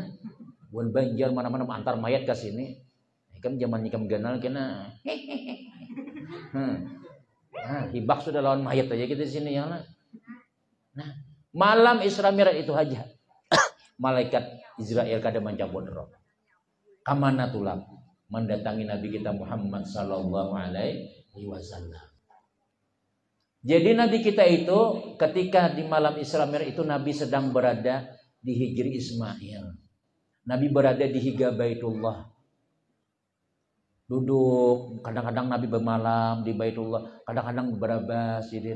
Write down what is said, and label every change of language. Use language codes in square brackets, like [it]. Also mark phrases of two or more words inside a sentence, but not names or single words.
[bjn] Bukan Banjar mana-mana antar mayat ke sini. Ikam zaman ikam ganal kena. Hibak sudah lawan mayat aja kita di sini ya. Nah, malam Isra Mi'raj itu aja. Malaikat Israel kada mencabut roh. Kamana tulak mendatangi Nabi kita Muhammad [ar] صلى الله عليه وسلم. [bjn] Jadi Nabi kita itu ketika di malam Isra Mi'raj itu Nabi sedang berada di Hijri Ismail. Nabi berada di Higa Baitullah. Duduk, kadang-kadang Nabi bermalam di Baitullah, kadang-kadang berabas sidin.